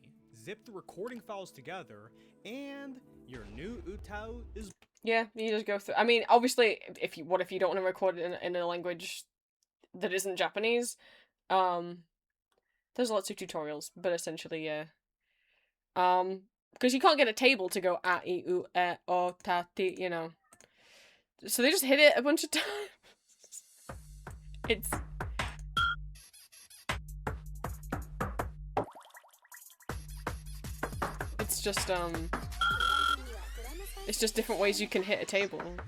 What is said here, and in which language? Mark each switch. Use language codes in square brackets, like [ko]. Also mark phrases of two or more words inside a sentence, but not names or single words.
[en] Zip the recording files together, and your new Utao is Yeah, you just go through. I mean, obviously, if you don't want to record it in a language that isn't Japanese? There's lots of tutorials, but essentially, yeah. [ja] Because you can't get a table to go a, I, u, e, o, ta, [en] ti, you know. So they just hit it a bunch of times. It's just different ways you can hit a table.